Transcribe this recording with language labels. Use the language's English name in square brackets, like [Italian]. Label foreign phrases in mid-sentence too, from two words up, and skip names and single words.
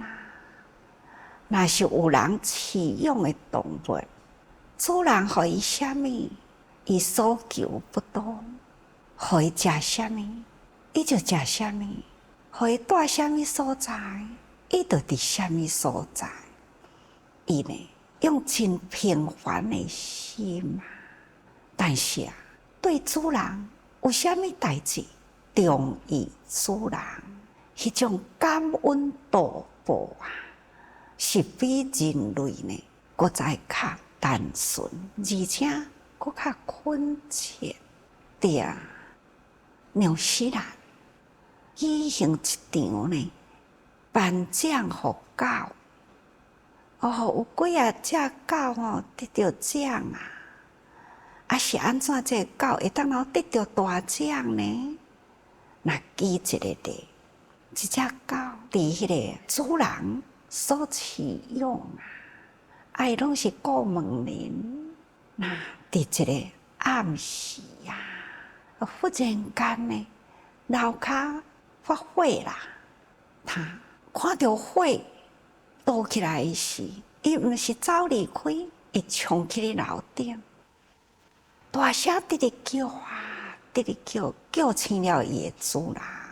[Min Nan Chinese] 若是有人饲养的动物，主人互伊啥物，伊所求不多；互伊食啥物，伊就食啥物；互伊住啥物所在，伊就伫啥物所在。伊呢，用真平凡的心啊，但是啊，对主人有啥物代志，忠于主人，迄种感恩度报啊，是比人类呢，搁再较单纯，而且搁较恳切。对啊，让世人举行一场呢，颁奖互狗。有几只狗得着奖啊！是安怎这狗会当然得着大奖呢？那举一个例，一只狗伫迄个主人所饲养啊，伊拢是顾问人。那伫一个暗时忽然间呢，楼骹发火啦，他看到火倒起来时，伊毋是走离开，伊冲去咧楼顶，大声直直叫直直叫，叫醒了伊的主人。